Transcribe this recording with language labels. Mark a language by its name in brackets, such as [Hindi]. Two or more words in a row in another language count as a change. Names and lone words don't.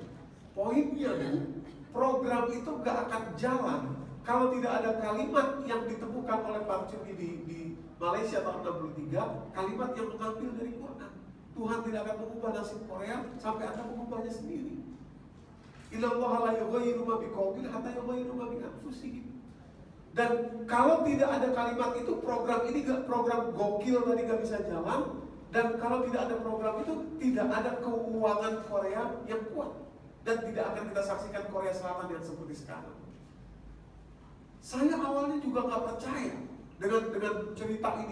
[Indonesian] Poinnya Bu, program itu nggak akan jalan kalau tidak ada kalimat yang ditemukan oleh Park Chung-hee di Malaysia tahun 63, kalimat yang mengambil dari Quran. Tuhan tidak akan mengubah nasib Korea sampai Anda mengubahnya sendiri. [Arabic] إن الله لا يغير ما بقوم حتى يغيروا ما بأنفسهم. [Indonesian] Dan kalau tidak ada kalimat itu, program ini program gokil tadi gak bisa jalan. Dan kalau tidak ada program itu, tidak ada keuangan Korea yang kuat. Dan tidak akan kita saksikan Korea Selatan yang seperti sekarang. Saya awalnya juga gak percaya dengan cerita ini.